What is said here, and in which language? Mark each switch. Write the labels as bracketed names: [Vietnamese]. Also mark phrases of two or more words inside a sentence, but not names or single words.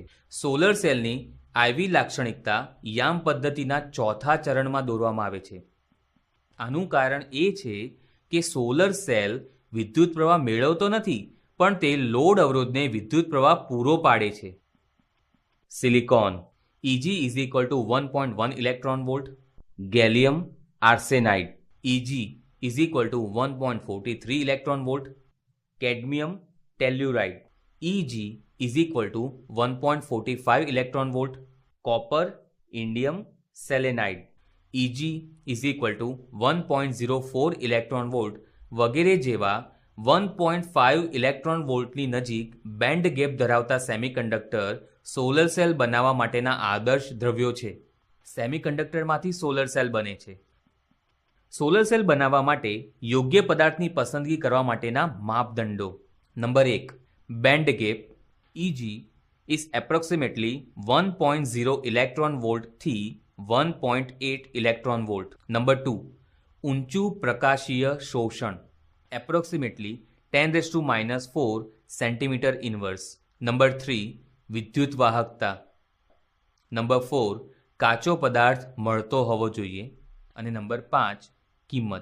[English] solar cellની [Gujarati] IV લાક્ષણિકતા યામ પદ્ધતિના ચોથા ચરણમાં દોરવામાં આવે છે. આનું કારણ એ છે કે [English] solar cell [Gujarati] વિદ્યુત પ્રવાહ મેળવતો નથી, પણ તે લોડ અવરોધને વિદ્યુત પ્રવાહ પૂરો પાડે છે. [English] સિલિકોન Eg is equal to 1.1 electron volt. gallium arsenide Eg is equal to 1.43 electron volt. cadmium telluride Eg is equal to 1.45 electron volt. copper indium selenide Eg is equal to 1.04 electron volt [Gujarati] વગેરે જેવા 1.5 [English] electron voltની [Gujarati] નજીક [English] band gap [Gujarati] ધરાવતા [English] semiconductor solar cell [Gujarati] બનાવવા માટેના આદર્શ દ્રવ્યો છે. [English] semiconductorમાંથી solar cell [Gujarati] બને છે. [English] solar cell [Gujarati] બનાવવા માટે યોગ્ય પદાર્થની પસંદગી કરવા માટેના માપદંડો. [English] number 1. band gap Eg is approximately 1.0 electron volt થી 1.8 electron volt. નંબર 2. [Gujarati] ઊંચું પ્રકાશીય શોષણ [English] approximately 10⁻⁴ centimeter inverse. [Gujarati] નંબર 3. વિદ્યુત વાહકતા. નંબર 4. કાચો પદાર્થ મળતો હોવો જોઈએ. અને નંબર 5. કિંમત.